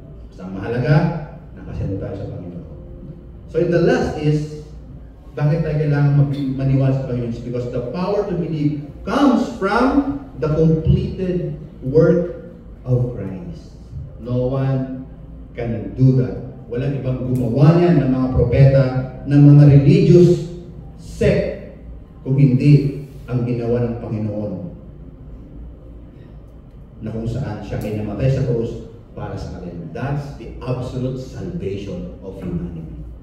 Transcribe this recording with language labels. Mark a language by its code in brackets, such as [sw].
[tl] Basta ang mahalaga, nakasendo tayo sa Panginoon. [en] So the last is [tl] Bakit tayo kailangan maniwala sa Panginoon? [en] It's because the power to believe comes from the completed work of Christ. No one can do that. [tl] Walang ibang gumawa niyan ng mga propeta, ng mga religious sect, kung hindi ang ginawa ng Panginoon. Na kung saan siya ay namatay sa krus para sa atin. [en] That's the absolute salvation of humanity.